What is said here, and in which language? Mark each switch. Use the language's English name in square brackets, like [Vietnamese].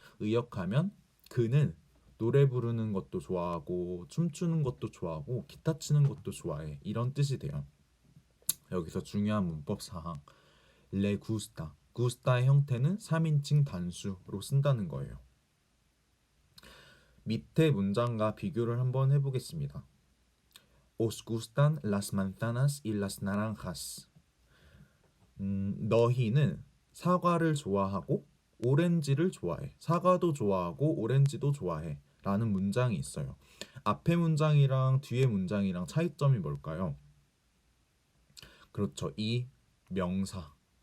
[Korean] 의역하면 그는 노래 부르는 것도 좋아하고 춤추는 것도 좋아하고 기타 치는 것도 좋아해 이런 뜻이 돼요. 여기서 중요한 문법 사항 le gusta gusta의 형태는 3인칭 단수로 쓴다는 거예요. 밑에 문장과 비교를 한번 해보겠습니다. [Spanish] Os gustan las manzanas y las naranjas. [Korean] 너희는 사과를 좋아하고 오렌지를 좋아해. 사과도 좋아하고 오렌지도 좋아해. 라는 문장이 있어요. 앞에 문장이랑 뒤에 문장이랑 차이점이 뭘까요? 그렇죠. 이 명사.